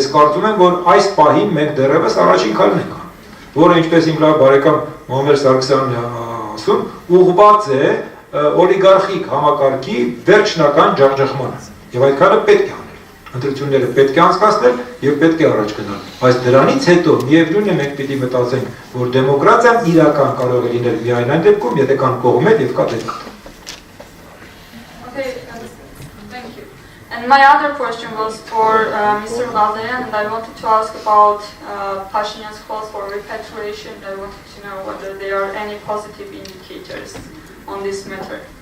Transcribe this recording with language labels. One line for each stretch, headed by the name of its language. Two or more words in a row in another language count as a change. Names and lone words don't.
Armenian: կարծում եմ, որ այս պահին մենք դեռևս առաջին քայլն ենք անում, որը ինչպես իմ լավ բարեկամ Մոհամեդ Սարգսյանն ասում, ուղղված է օլիգարխիկ համակարգի վերջնական ջախջախմանը։ Եվ այդ քայլը պետք է անել։ Ընտրությունները պետք է անցկացնել եւ պետք է առաջ գնալ։ Բայց դրանից հետո միևնույն է մենք պիտի մտածենք, որ դեմոկրատիան իրական կարող է լինել միայն այն դեպքում, եթե կան կողմեր եւ կա դեպք։
English: Okay, thank you. And my other question was for Mr. Ghazaryan, and I wanted to ask about Pashinyan's calls for repatriation. I wanted to know whether there are any positive indicators on this matter.